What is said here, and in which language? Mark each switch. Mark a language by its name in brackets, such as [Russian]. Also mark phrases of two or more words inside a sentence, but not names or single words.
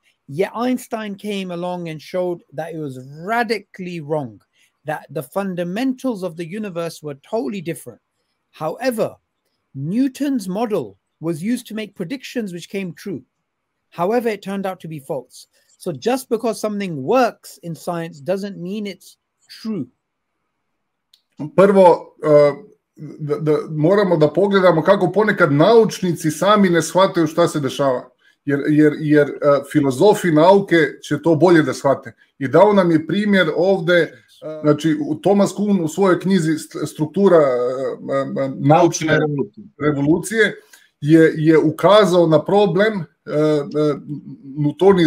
[English] Yet Einstein came along and showed that it was radically wrong, that the fundamentals of the universe were totally different. However, Newton's model was used to make predictions which came true. However, it turned out to be false. So just because something works in science doesn't mean it's true. [Serbian] Prvo, moramo da pogledamo kako ponekad naučnici sami ne shvataju šta se dešava. Jer filozofi nauke će to bolje da shvate. I dao nam je primjer ovde, znači Thomas Kuhn u svojoj knjizi Struktura naučne revolucije je ukazao na problem newtonijske teorije.